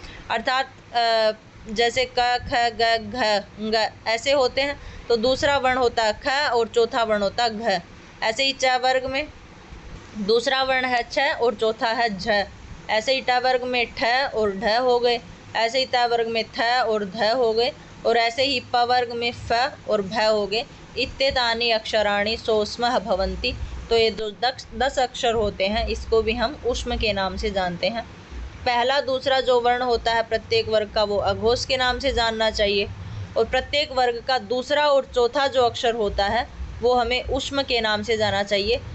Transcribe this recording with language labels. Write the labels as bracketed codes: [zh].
[hi] अर्थात जैसे क, ख, ग, घ, ङ ऐसे होते हैं तो दूसरा वर्ण होता है ख और चौथा वर्ण होता है घ। ऐसे ही च वर्ग में दूसरा वर्ण है छ और चौथा है झ। ऐसे ही ट वर्ग में ठ और ढ हो गए। ऐसे ही त वर्ग में थ और ध हो गए। और ऐसे ही प वर्ग में फ और भ हो गए। [sa] इत्येतानि अक्षराणि सोष्मः भवन्ति। [hi] तो ये जो 10 अक्षर होते हैं इसको भी हम ऊष्म के नाम से जानते हैं। पहला दूसरा जो वर्ण होता है प्रत्येक वर्ग का वो अघोष के नाम से जानना चाहिए। और प्रत्येक वर्ग का दूसरा और चौथा जो अक्षर होता है वो हमें ऊष्म के नाम से जाना चाहिए।